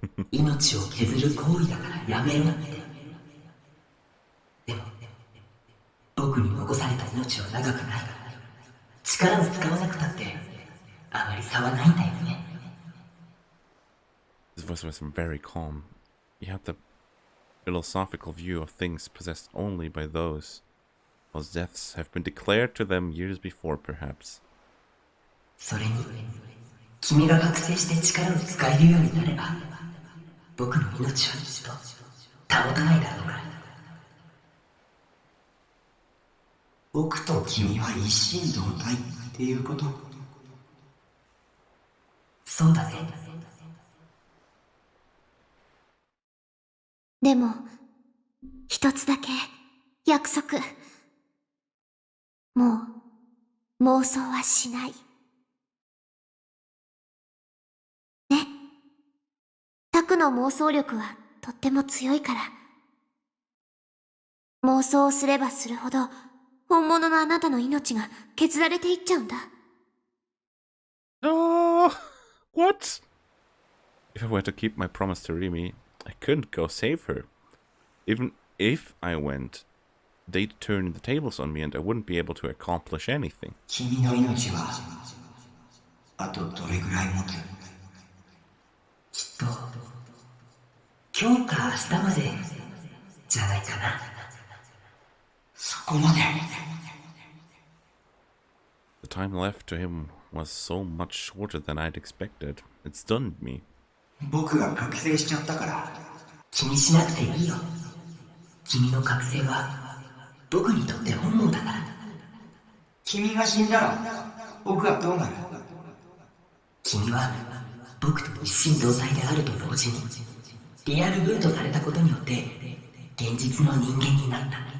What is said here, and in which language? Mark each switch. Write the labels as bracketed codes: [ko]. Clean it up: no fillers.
[ja] 命を削る行為だからやめろって。でも僕に残された命は長くない。力を使わなくたってあまり差はないんだよね。 [en] His voice was very calm. He had the philosophical view of things possessed only by those whose deaths have been declared to them years before, perhaps. [ja] それに君が覚醒して力を使えるようになれば僕の命はきっと保たないだろうから。僕と君は一心同体っていうこと？そうだね。でも、一つだけ約束。もう妄想はしない。ね。タクの妄想力はとっても強いから。妄想をすればするほど、本物のあなたの命が削られていっちゃうんだ。 [en] Oh, what? If I were to keep my promise to Rimi, I couldn't go save her. Even if I went, they'd turn the tables on me and I wouldn't be able to accomplish anything. [ja] 君の命はあとどれぐらい持つ？きっと今日か明日までじゃないかな。そこまで。 [en] The time left to him was so much shorter than I'd expected. It stunned me. [ja] 僕が覚醒しちゃったから。気にしなくていいよ。君の覚醒は僕にとって本望だから。君が死んだら僕はどうなる？君は僕と一心同体であると同時にリアルブートされたことによって現実の人間になった。